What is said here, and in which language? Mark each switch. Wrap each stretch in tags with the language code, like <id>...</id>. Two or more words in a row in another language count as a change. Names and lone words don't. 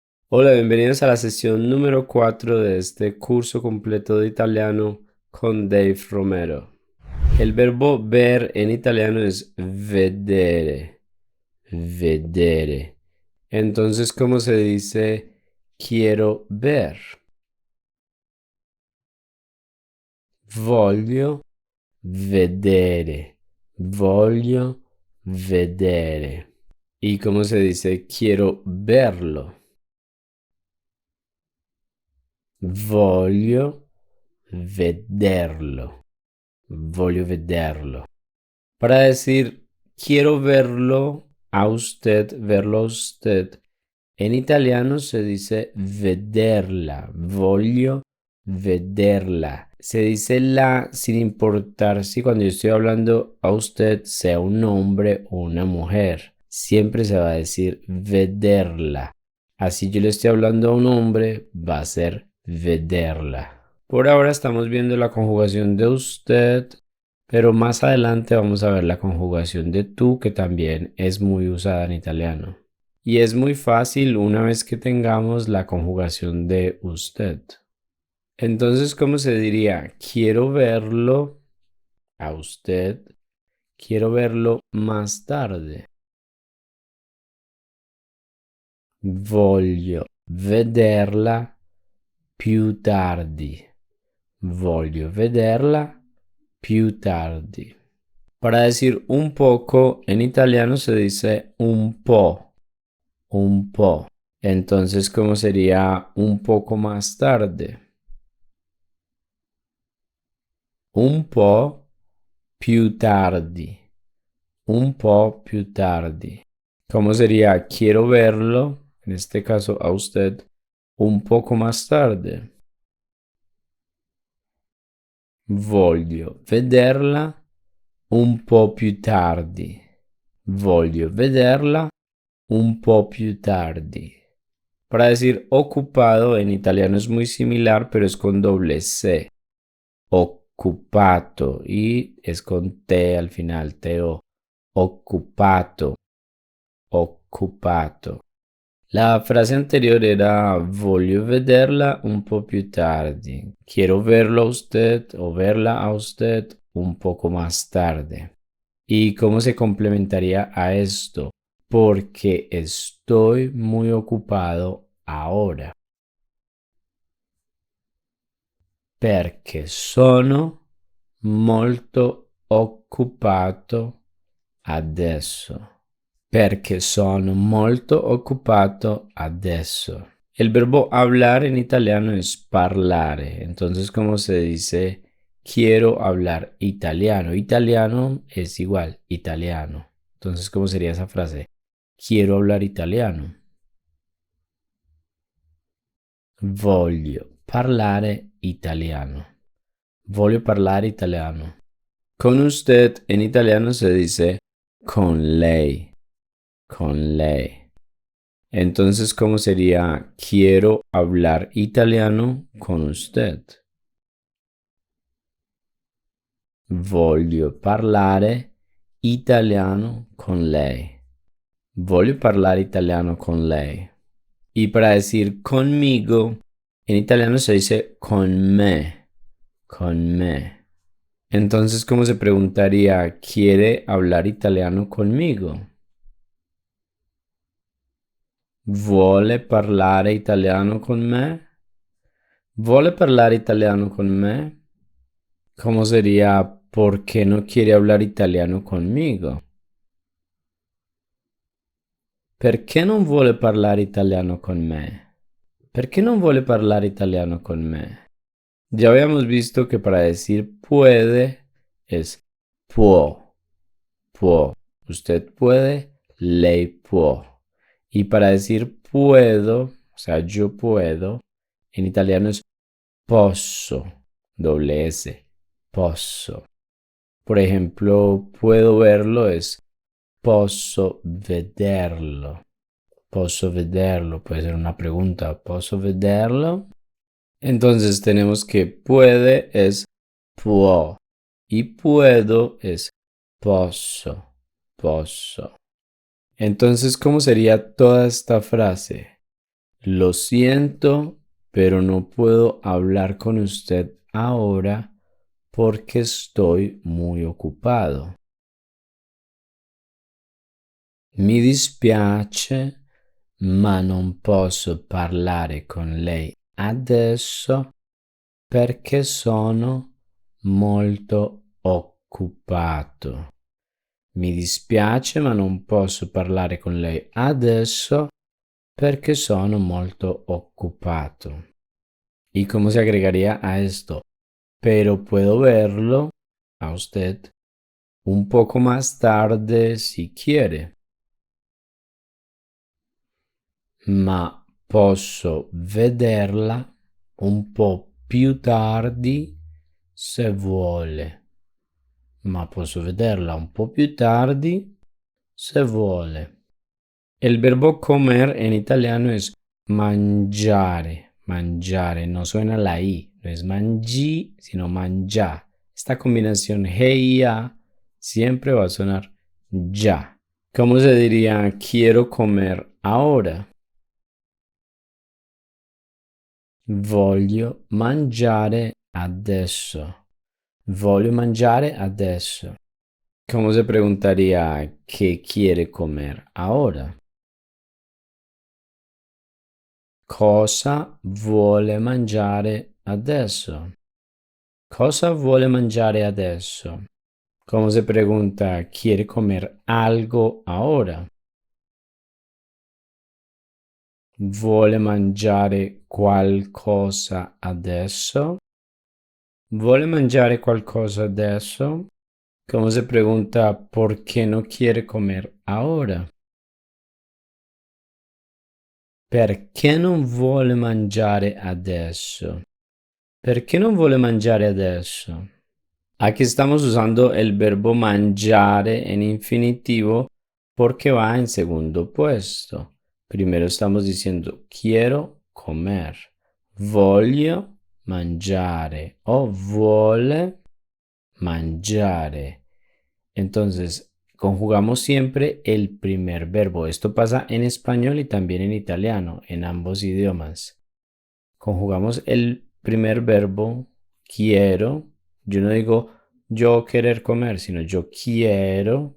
<es>Hola, bienvenidos a la sesión número 4 de este curso completo de italiano con Dave Romero. El verbo ver en italiano es</es> <it>vedere, vedere.</it> <es>Entonces, ¿cómo se dice quiero ver?</es> <it>Voglio vedere, voglio vedere.</it> <es>¿Y cómo se dice quiero verlo?</es> <it>Voglio vederlo. Voglio vederlo.</it> <es>Para decir quiero verlo a usted, en italiano se dice vederla.</es> <it>Voglio vederla.</it> <es>Se dice la sin importar si cuando yo estoy hablando a usted sea un hombre o una mujer. Siempre se va a decir vederla. Así yo le estoy hablando a un hombre, va a ser vederla. Por ahora estamos viendo la conjugación de usted, pero más adelante vamos a ver la conjugación de tú, que también es muy usada en italiano. Y es muy fácil una vez que tengamos la conjugación de usted. Entonces, ¿cómo se diría? Quiero verlo a usted. Quiero verlo más tarde.</es> <it>Voglio vederla più tardi. Voglio vederla più tardi.</it> <es>Para decir un poco, en italiano se dice</es> <it>un po', un po'.</it> <es>Entonces, ¿cómo sería un poco más tarde?</es> <it>Un po' più tardi, un po' più tardi.</it> <es>¿Cómo sería quiero verlo, en este caso a usted, un poco más tarde?</es> <it>Voglio vederla un po' più tardi. Voglio vederla un po' più tardi.</it> <es>Para decir ocupado en italiano es muy similar, pero es con doble C. Occupato y es con T al final, T-O.</es> <it>Occupato, occupato.</it> <es>La frase anterior era</es> <it>voglio vederla un po' più tardi.</it> <es>Quiero verlo a usted o verla a usted un poco más tarde. ¿Y cómo se complementaría a esto? Porque estoy muy ocupado ahora.</es> <it>Perché sono molto occupato adesso. Perché sono molto occupato adesso.</it> <es>El verbo hablar en italiano es parlare. Entonces, ¿cómo se dice? Quiero hablar italiano. Italiano es igual, italiano. Entonces, ¿cómo sería esa frase? Quiero hablar italiano.</es> <it>Voglio parlare italiano. Voglio parlare italiano.</it> <es>Con usted en italiano se dice</es> <it>con lei. Con lei.</it> <es>Entonces, ¿cómo sería? Quiero hablar italiano con usted.</es> <it>Voglio parlare italiano con lei. Voglio parlare italiano con lei.</it> <es>Y para decir conmigo, en italiano se dice</es> <it>con me. Con me.</it> <es>Entonces, ¿cómo se preguntaría? ¿Quiere hablar italiano conmigo?</es> <it>Vuole parlare italiano con me? ¿Vuole parlare italiano con me?</it> <es>¿Cómo sería por qué no quiere hablar italiano conmigo?</es> <it>Perché non vuole parlare italiano con me? ¿Perché non vuole parlare italiano con me?</it> <es>Ya habíamos visto que para decir puede es</es> <it>può, può.</it> <es>Usted puede,</es> <it>lei può.</it> <es>Y para decir puedo, o sea, yo puedo, en italiano es posso, doble S, posso. Por ejemplo, puedo verlo es</es> <it>posso vederlo. Posso vederlo,</it> <es>puede ser una pregunta.</es> <it>¿Posso vederlo?</it> <es>Entonces tenemos que puede es può y puedo es</es> <it>posso, posso.</it> <es>Entonces, ¿cómo sería toda esta frase? Lo siento, pero no puedo hablar con usted ahora porque estoy muy ocupado.</es> <it>Mi dispiace, ma non posso parlare con lei adesso perché sono molto occupato. Mi dispiace, ma non posso parlare con lei adesso perché sono molto occupato.</it> <es>¿Y cómo se agregaría a esto? Pero puedo verlo a usted un poco más tarde si quiere.</es> <it>Ma posso vederla un po' più tardi se vuole. Ma posso vederla un po' più tardi se vuole.</it> <es>El verbo comer en italiano es</es> <it>mangiare, mangiare,</it> <es>no suena la i, no es mangi, sino mangia. Esta combinación he y a siempre va a sonar ya. ¿Cómo se diría quiero comer ahora?</es> <it>Voglio mangiare adesso. Voglio mangiare adesso.</it> <es>¿Cómo se preguntaría qué quiere comer ahora?</es> <it>Cosa vuole mangiare adesso? Cosa vuole mangiare adesso?</it> <es>¿Cómo se pregunta quiere comer algo ahora?</es> <it>Vuole mangiare qualcosa adesso? ¿Vuole mangiare qualcosa adesso?</it> <es>¿Cómo se pregunta por qué no quiere comer ahora?</es> <it>Perché non vuole mangiare adesso? Perché non vuole mangiare adesso?</it> <es>Aquí estamos usando el verbo mangiare en infinitivo porque va en segundo puesto. Primero estamos diciendo quiero comer.</es> <it>Voglio mangiare o vuole mangiare.</it> <es>Entonces, conjugamos siempre el primer verbo. Esto pasa en español y también en italiano, en ambos idiomas. Conjugamos el primer verbo, quiero. Yo no digo yo querer comer, sino yo quiero.</es>